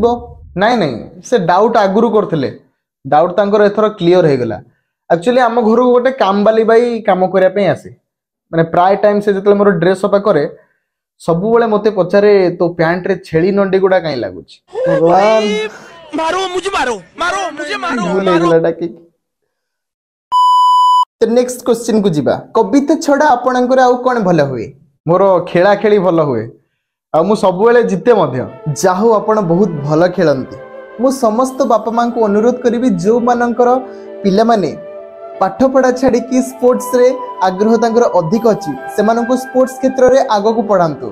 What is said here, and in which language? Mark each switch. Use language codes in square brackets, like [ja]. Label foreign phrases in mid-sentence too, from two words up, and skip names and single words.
[or] ନାଇଁ ନାଇଁ, ସେ ଡାଉଟ୍ ଆଗରୁ କରୁଥିଲେ, ଡାଉଟ୍ ତାଙ୍କର ଏଥର କ୍ଲିୟର ହେଇଗଲା। ଆକ୍ଚୁଆଲି ଆମ ଘରକୁ ଗୋଟେ କାମବାଲି ବାଇ କାମ କରିବା ପାଇଁ ଆସେ। ମାନେ ପ୍ରାୟ ଟାଇମ୍ ସେ ଯେତେବେଳେ ମୋର ଡ୍ରେସ୍ ସଫା କରେ, ସବୁବେଳେ ମତେ ପଚାରେ, ତୋ ପ୍ୟାଣ୍ଟରେ ଛେଳି ନଣ୍ଡି ଗୁଡା କାଇଁ ଲାଗୁଛି? ଭଗବାନ, [hi] मारो मुझे मारो मारो मुझे मारो [or] ଭୁଲ ହେଇଗଲା ଡାକିକି। ତ [en] next question [or] କୁ ଯିବା। କବିତା ଛଡା ଆପଣଙ୍କର ଆଉ କଣ ଭଲ ହୁଏ? ମୋର ଖେଳା ଖେଳି ଭଲ ହୁଏ, ଆଉ ମୁଁ ସବୁବେଳେ ଜିତେ ମଧ୍ୟ। ଯାହା ହଉ, ଆପଣ ବହୁତ ଭଲ ଖେଳନ୍ତି। ମୁଁ ସମସ୍ତ ବାପା ମାଙ୍କୁ ଅନୁରୋଧ କରିବି, ଯେଉଁମାନଙ୍କର ପିଲାମାନେ ପାଠପଢ଼ା ଛାଡ଼ିକି ସ୍ପୋର୍ଟସରେ ଆଗ୍ରହ ତାଙ୍କର ଅଧିକ ଅଛି, ସେମାନଙ୍କୁ ସ୍ପୋର୍ଟସ କ୍ଷେତ୍ରରେ ଆଗକୁ ପଢ଼ାନ୍ତୁ।